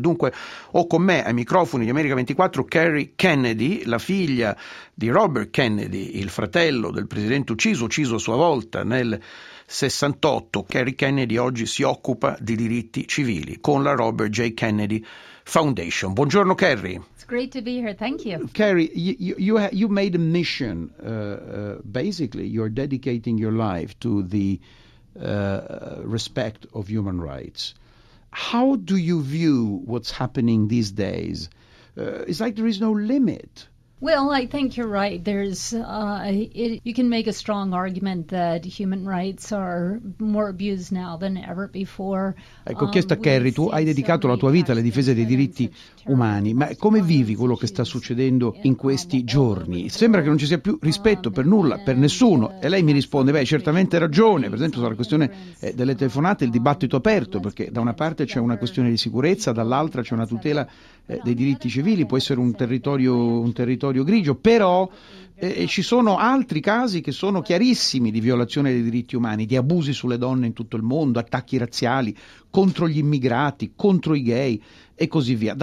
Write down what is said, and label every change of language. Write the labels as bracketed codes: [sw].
[it] Dunque ho con me ai microfoni di America 24 Carrie Kennedy, la figlia di Robert Kennedy, il fratello del presidente ucciso a sua volta nel 68. Carrie Kennedy oggi si occupa di diritti civili con la Robert J. Kennedy Foundation. Buongiorno Carrie. [en] It's great to be here. Thank you. Carrie, you made a mission. Basically, you're dedicating your life to the respect of human rights. How do you view what's happening these days? It's like there is no limit. Well, I think you're right. You can make a strong argument that human rights are more abused now than ever before. [it] Ecco, chiesto a Carrie, tu hai dedicato la tua vita alla difesa dei diritti umani, ma come vivi quello che sta succedendo in questi giorni? Sembra che non ci sia più rispetto per nulla, per nessuno. E lei mi risponde, beh, certamente ragione. Per esempio, sulla questione delle telefonate, il dibattito aperto, perché da una parte c'è una questione di sicurezza, dall'altra c'è una tutela dei diritti civili, può essere un territorio grigio, però ci sono altri casi che sono chiarissimi di violazione dei diritti umani, di abusi sulle donne in tutto il mondo, attacchi razziali contro gli immigrati, contro i gay e così via.